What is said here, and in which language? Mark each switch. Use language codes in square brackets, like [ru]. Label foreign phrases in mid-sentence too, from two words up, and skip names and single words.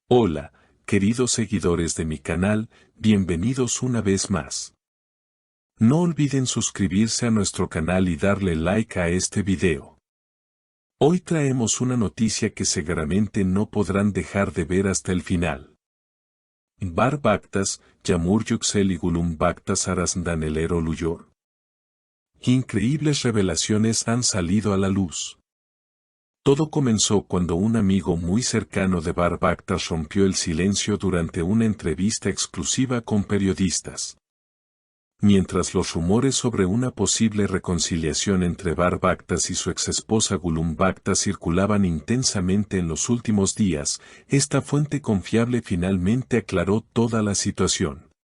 [es] Hola, queridos seguidores de mi canal, bienvenidos una vez más. No olviden suscribirse a nuestro canal y darle like a este video. Hoy traemos una noticia que seguramente no podrán dejar de ver hasta el final. [tr] Bar Baktas, Yağmur Yüksel y Gülüm Baktas arasından neler oluyor? [es] Increíbles revelaciones han salido a la luz. Todo comenzó cuando un amigo muy cercano de Bar Baktas rompió el silencio durante una entrevista exclusiva con periodistas. Mientras los rumores sobre una posible reconciliación entre Bar Baktas y su exesposa Gülüm Baktas circulaban intensamente en los últimos días, esta fuente confiable finalmente aclaró toda la situación.